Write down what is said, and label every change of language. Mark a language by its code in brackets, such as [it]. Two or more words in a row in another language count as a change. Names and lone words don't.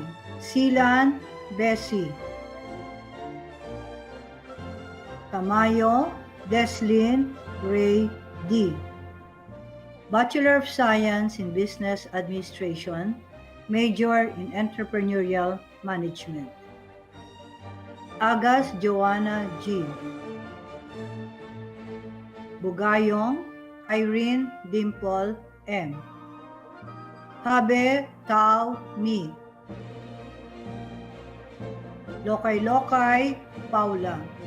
[en] Silan Bessie. Tamayo Deslin Ray D. Bachelor of Science in Business Administration, Major in Entrepreneurial Management. Agas Joanna G. Bugayong Irene Dimple M. Habe Tao Mi. Lokay Paula.